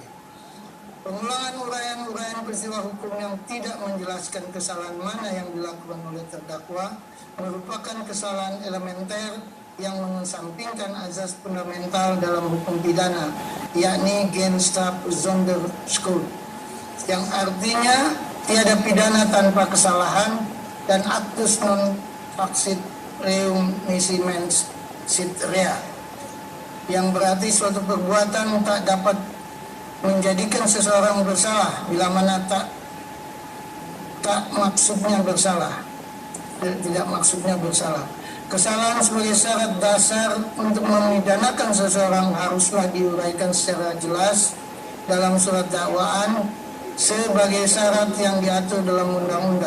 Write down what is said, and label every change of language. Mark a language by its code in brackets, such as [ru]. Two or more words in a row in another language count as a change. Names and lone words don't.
[id] Pengulangan uraian-uraian peristiwa hukum yang tidak menjelaskan kesalahan mana yang dilakukan oleh terdakwa merupakan kesalahan elementer yang mengesampingkan azas fundamental dalam hukum pidana, yakni Genstraf [la] Sonderschuld, yang artinya tiada pidana tanpa kesalahan dan actus non facit reum nisi mens sit rea, [id] yang berarti suatu perbuatan tak dapat menjadikan seseorang bersalah bila mana tak maksudnya bersalah, tidak maksudnya bersalah. Kesalahan sebagai syarat dasar untuk memidanakan seseorang haruslah diuraikan secara jelas dalam surat dakwaan sebagai syarat yang diatur dalam undang-undang.